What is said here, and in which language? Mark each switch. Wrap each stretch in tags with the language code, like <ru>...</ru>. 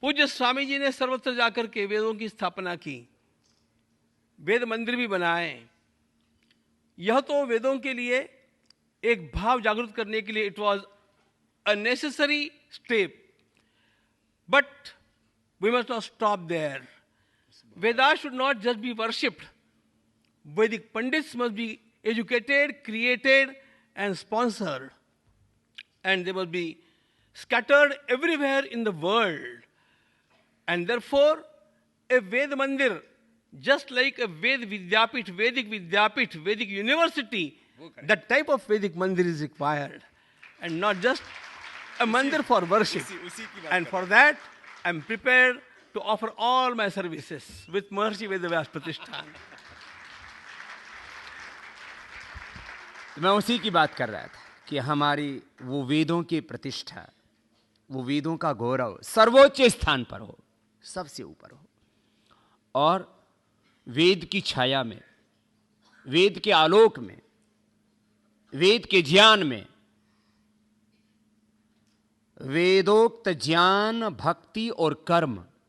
<hi>पूज्य स्वामी जी ने सर्वत्र जाकर के वेदों की स्थापना की, वेद मंदिर भी बनाए। यह तो वेदों के लिए एक भाव जागृत करने के लिए</hi> <en>It was a necessary step, but we must not stop there. Vedas should not just be worshipped. Vedic Pandits must be educated, created, and sponsored. And they must be scattered everywhere in the world. And therefore, a Ved Mandir, just like a Vedic Vidyapit, Vedic University, that type of Vedic Mandir is required. And not just a Mandir for worship. And for that, I am prepared to offer all my services with Maharishi Vedavyas Pratishthan.</en> <hi>मैं उसी की बात कर रहा था कि हमारी वो वेदों की प्रतिष्ठा, वो वेदों का गौरव सर्वोच्च स्थान पर हो, सबसे ऊपर हो, और वेद की छाया में, वेद के आलोक में, वेद के ज्ञान में, वेदोक्त ज्ञान, भक्ति और कर्म,</hi>